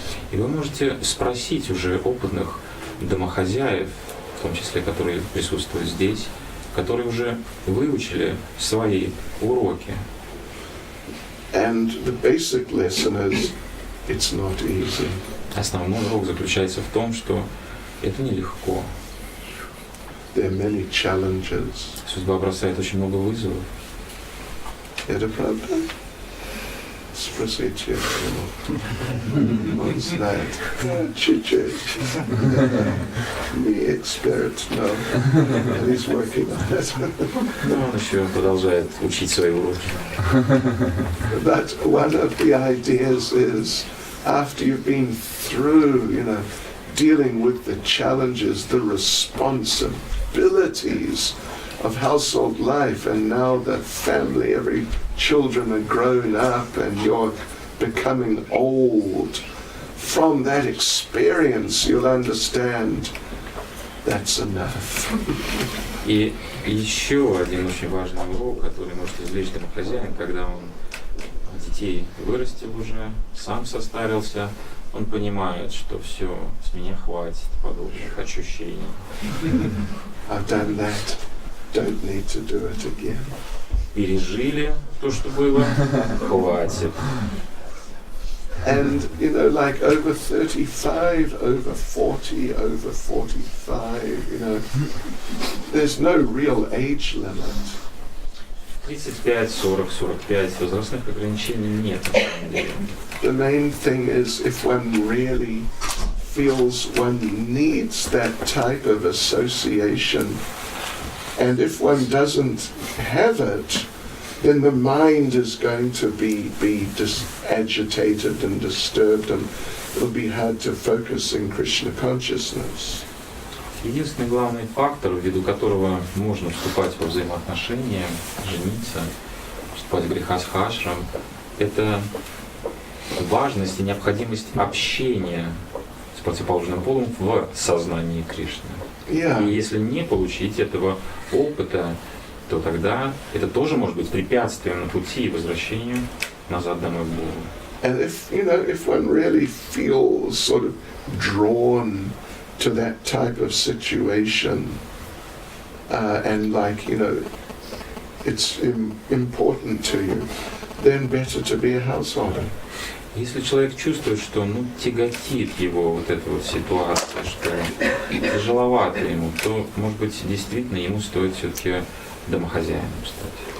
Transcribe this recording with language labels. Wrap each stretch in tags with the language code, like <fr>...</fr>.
<ru>И вы можете спросить уже опытных домохозяев, в том числе, которые присутствуют здесь, которые уже выучили свои уроки.</ru> <en>And the basic lesson is, it's not easy.</en> <ru>Основной урок заключается в том, что это нелегко.</ru> <en>There are many challenges.</en> <ru>Судьба бросает очень много вызовов. Это правда? Спросите его. Он знает. Чуть-чуть. Не эксперт, но</ru> <en>he's working on it.</en> <ru>Но он еще продолжает учить свои уроки.</ru> <en>But one of the ideas is, after you've been through, dealing with the challenges, the responsibilities of household life, and now the family, every children are grown up and you're becoming old. From that experience, you'll understand that's enough.</en> <ru>И еще один очень важный урок, который может извлечь домохозяин, когда он детей вырастил уже, сам состарился, он понимает, что все, с меня хватит подобных ощущений.</ru> <en>I've done that. Don't need to do it again.</en> <ru>Пережили то, что было, хватит.</ru> <en>And, like over 35, over 40, over 45, there's no real age limit.</en> <ru>35, 40, 45, возрастных ограничений нет, на самом деле.</ru> <en>The main thing is if one really feels one needs that type of association, and if one doesn't have it, then the mind is going to be agitated and disturbed, and it'll be hard to focus in Krishna consciousness.</en> <ru>Единственный главный фактор, ввиду которого можно вступать во взаимоотношения, жениться, вступать в грехастхашрам, это важность и необходимость общения с противоположным полом в сознании Кришны.</ru> <en>Yeah.</en> <ru>И если не получить этого опыта, то тогда это тоже может быть препятствием на пути возвращению назад домой к Богу.</ru> <en>And if one really feels sort of drawn to that type of situation, and it's important to you, then better to be a householder.</en> <ru>Если человек чувствует, что тяготит его вот эта вот ситуация, что тяжеловато ему, то, может быть, действительно ему стоит все-таки домохозяином стать.</ru>